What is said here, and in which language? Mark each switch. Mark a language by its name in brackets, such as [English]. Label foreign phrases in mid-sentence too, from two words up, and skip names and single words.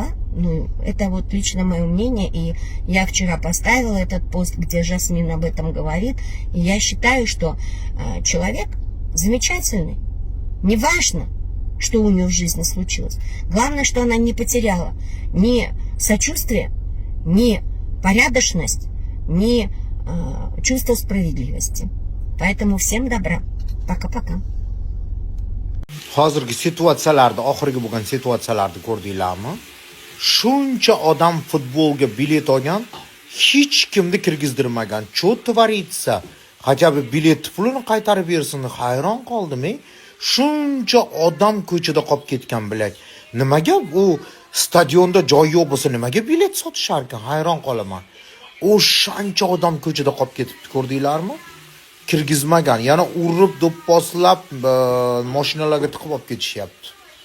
[Russian] Ну, это вот лично мое мнение, и я вчера поставила этот пост, где Жасмин об этом говорит, и я считаю, что человек замечательный. Неважно, что у нее в жизни случилось. Главное, что она не потеряла ни сочувствие, ни порядочность, ни чувство справедливости. Поэтому всем добра. Пока-пока. [Uzbek] Hozirgi situatsiyalarda, oxirgi bo'lgan situatsiyalarni ko'rdinglarmi? Shuncha odam futbolga bilet olgan, hech kimni kirgizdirmagan. [Russian] Что творится. Хотя бы [Uzbek] bilet pulini qaytarib bersin, hayron qoldim. Shuncha odam ko'chada qolib ketgan bilak. Nimaga u stadionda joy yo'q bo'lsa, nimaga bilet sotishar ekan? Hayron qolaman. O'shancha odam ko'chada qolib ketibdi, ko'rdinglarmi? Kirgizmagan, yana urib do'pposlab mashinalarga tiqib olib ketishyapti.